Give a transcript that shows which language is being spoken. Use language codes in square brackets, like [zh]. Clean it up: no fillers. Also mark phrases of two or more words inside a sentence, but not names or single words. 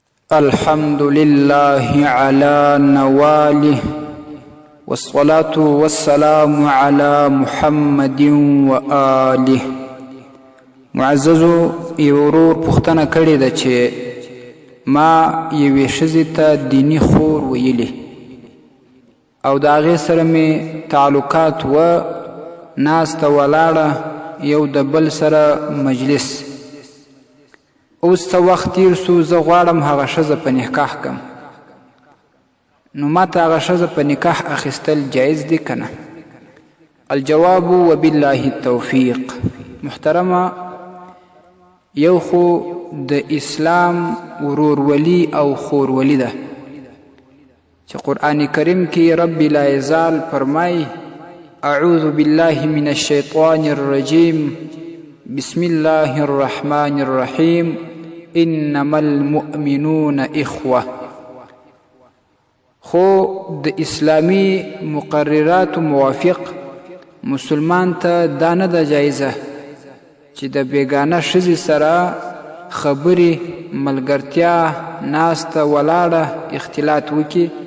[ar] الحمد لله على نواله والصلاة والسلام على محمد وآله. [ps] معززو یورور پختنه کړې ده چې ما یوې ښځې ته دیني خور ویلي او د هغې سره مې تعلقات و، ناسته ولاړه یو د بل سره مجلس. اوس څه وخت تیر سو، زه غواړم هغه ښځه په نکاح کم. نو ماته هغه ښځه په نکاح اخیستل جایز دي که نه؟ [ar] الجواب وبالله التوفیق. [ps] محترمه، یو خو د اسلام ورورولي او خورولي ده چې قرآن کریم کې رب لا یزال فرمای [ar] اعوذ بالله من الشیطان الرجیم بسم الله الرحمن الرحیم انما المؤمنون اخوه. [ps] خو د اسلامی مقررات موافق مسلمان ته دا نه ده جایزه چې د بیگانه ښځې سره خبرې، ملګرتیا، ناسته ولاړه، اختلاط وکړي.